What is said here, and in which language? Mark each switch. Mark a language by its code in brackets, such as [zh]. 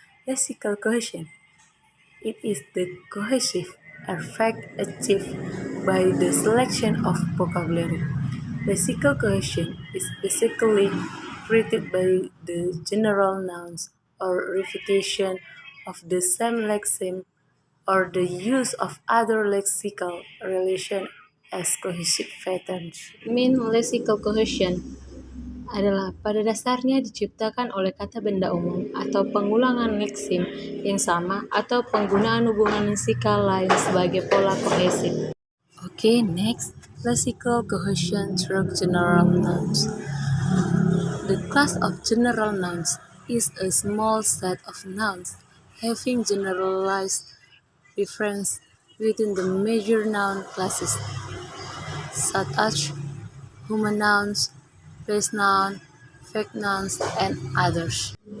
[en] Lexical cohesion, it is the cohesive effect achieved by the selection of vocabulary. Lexical cohesion is basically created by the general nouns or repetition of the same lexeme or the use of other lexical relation as cohesive patterns. [id] Mean lexical cohesion adalah pada dasarnya diciptakan oleh kata benda umum atau pengulangan leksim yang sama atau penggunaan hubungan leksikal lain sebagai pola kohesif. [en] Okay, next, lexical cohesion through general nouns. The class of general nouns is a small set of nouns having generalized difference within the major noun classes, such as human nouns, place noun, fact nouns, and others.